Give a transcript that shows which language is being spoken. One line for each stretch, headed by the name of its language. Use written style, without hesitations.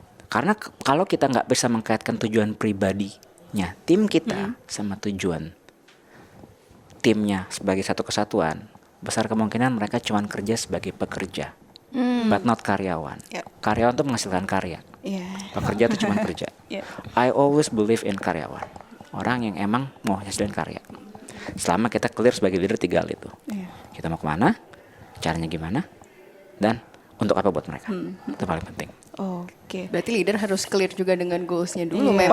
Indonesian: Karena kalau kita nggak bisa mengkaitkan tujuan pribadinya tim kita sama tujuan timnya sebagai satu kesatuan, besar kemungkinan mereka cuma kerja sebagai pekerja,
English: but not
Indonesian: karyawan. Karyawan tuh menghasilkan karya. Pekerja tuh cuma kerja.
English: I always believe in karyawan.
Indonesian: Orang yang emang mau hasilin karya. Selama kita clear sebagai leader 3 hal itu. Kita mau kemana, caranya gimana, dan untuk apa buat mereka. Itu paling penting. Berarti leader harus clear juga dengan goalsnya dulu memang.